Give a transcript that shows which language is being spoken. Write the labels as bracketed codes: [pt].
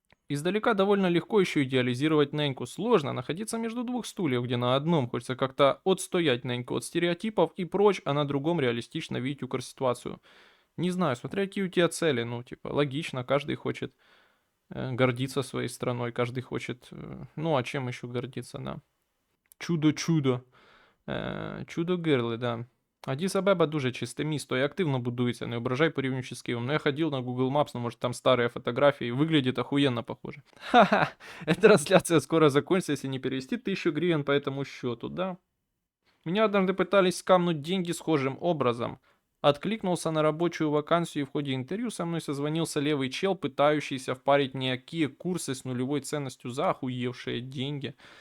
[ru] Издалека довольно легко еще идеализировать Неньку. Сложно находиться между двух стульев, где на одном хочется как-то отстоять Неньку от стереотипов и прочь, а на другом реалистично видеть укрситуацию. Не знаю, смотря какие у тебя цели, ну, типа, логично, каждый хочет гордиться своей страной, каждый хочет, ну, а чем еще гордиться, да. Чудо-чудо. Чудо-гирли, да. [uk] Адіс Абеба дуже чисте місто і активно будується, не ображай порівнюючи з Києвом. [ru] Но я ходил на Google Maps, ну, может, там старые фотографии, выглядит охуенно похоже. Ха-ха, эта трансляция скоро закончится, если не перевести 1000 гривен по этому счету, да? Меня однажды пытались скамнуть деньги схожим образом. Откликнулся на рабочую вакансию, и в ходе интервью со мной созвонился левый чел, пытающийся впарить некие курсы с нулевой ценностью за охуевшие деньги.